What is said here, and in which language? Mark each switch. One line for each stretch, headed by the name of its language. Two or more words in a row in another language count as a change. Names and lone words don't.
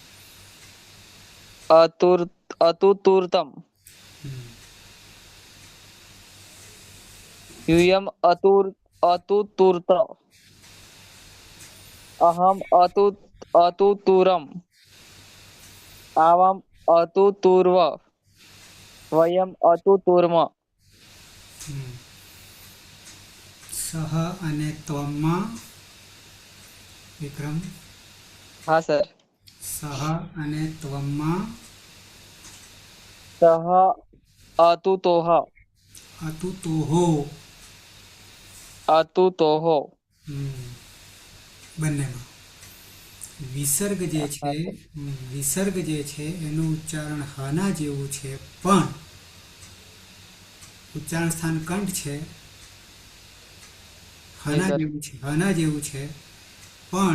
Sanskrit: अतुतुर्तम् यूयम् अतुतुर्त अहम् अतुतुरम् आवाम् अतुतुर्व वयम् अतुतुर्म.
Gujarati: सह અને ત્વમમાં વિક્રમ
Hindi: हाँ सर।
Gujarati: સહ અને ત્વમમાં
Sanskrit: सः अतुतोः
Gujarati: અતુતોહો બંનેમાં વિસર્ગ જે છે એનું ઉચ્ચારણ હના જેવું છે પણ ઉચ્ચારણ સ્થાન કંઠ છે હના જેવું છે પણ